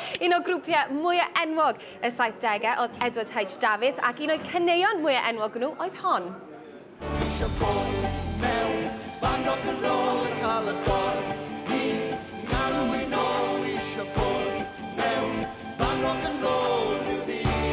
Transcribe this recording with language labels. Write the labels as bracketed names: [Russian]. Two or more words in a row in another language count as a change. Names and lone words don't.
[Welsh] Un o grwpiau mwyaf enwog y 70au oedd Edward H Davies ac un o'i caneuon mwyaf enwog nhw oedd hon. Isio bod mewn band [English] rock and roll [Welsh] yn cael y ffordd i galw i nôl. Isio bod mewn band [English] rock and roll [Welsh] rhyw ddydd.